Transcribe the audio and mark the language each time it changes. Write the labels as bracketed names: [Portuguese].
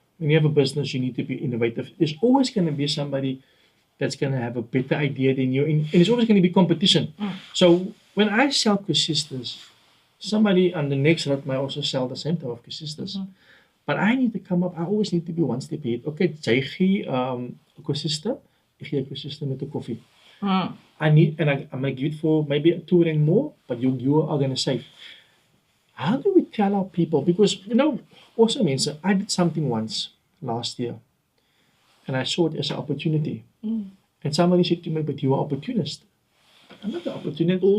[English] When you have a business, you need to be innovative. There's always going to be somebody that's going to have a better idea than you. And it's always going to be competition. So when I sell sisters, somebody on the next route might also sell the same type of sisters. But I need to come up, I always need to be one step ahead. [Afrikaans] Okay, jy gee sister, ek gee sister met 'n koffie. [English] I'm going to give it for maybe R2 more, but you are going to save. How do we tell our people? Because, also means I did something once last year and I saw it as an opportunity. And somebody said to me, but you're an opportunist. I'm not an opportunist.